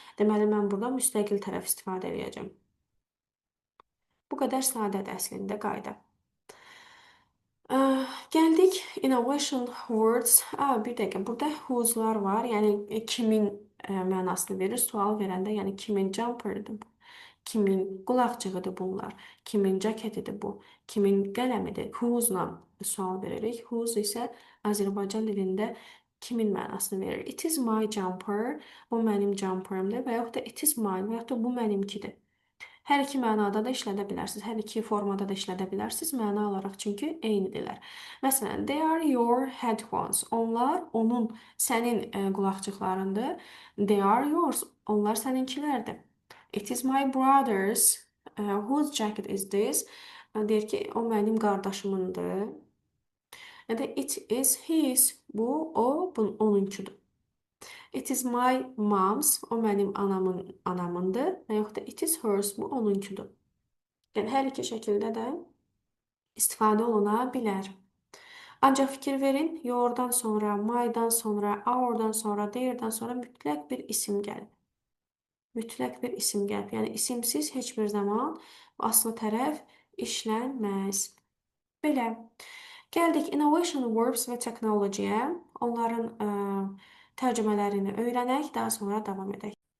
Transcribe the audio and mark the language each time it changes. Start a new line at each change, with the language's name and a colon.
Azerbaijani: Deməli, mən burada müstəqil tərəf istifadə edəcəm. Bu qədər sadədir əslində qayda. Gəldik
English: innovation words.
Azerbaijani: Bir dəqiqə, burada whose'lar var. Yəni kimin mənasını verir. Sual verəndə, yəni kimin jumper'dır bu? Kimin qulaqcığıdır bunlar? Kimin cəketidir bu? Kimin qələmidir? Whose-la sual veririk. Whose isə Azərbaycan dilində kimin mənasını verir.
English: It is my jumper.
Azerbaijani: Bu mənim jumper'ımdır və yaxud da
English: it is mine
Azerbaijani: və yaxud da bu mənimkidir. Hər iki mənada da işlədə bilərsiniz. Hər iki formada da işlədə bilərsiniz. Məna olaraq çünki eynidirlər. Məsələn,
English: they are your headphones.
Azerbaijani: Onlar sənin qulaqçıqlarındır.
English: They are yours.
Azerbaijani: Onlar səninkilərdir.
English: It is my brother's. Whose jacket is this?
Azerbaijani: Deyir ki, o mənim qardaşımındır. Ya da
English: it is his.
Azerbaijani: Bu, onunkudur.
English: It is my mom's.
Azerbaijani: O mənim anamındır. Və yaxud da
English: it is hers.
Azerbaijani: Bu onunkudur. Yəni hər iki şəkildə də istifadə oluna bilər. Ancaq fikir verin, yourdan sonra, my'dan sonra, our'dan sonra, their'dan sonra mütləq bir isim gəlib. Mütləq bir isim gəlib. Yəni isimsiz heç bir zaman aslı tərəf işlənməz. Belə. Gəldik
English: innovation verbs
Azerbaijani: və technology-yə. Onların tərcümələrini öyrənək, daha sonra davam edək.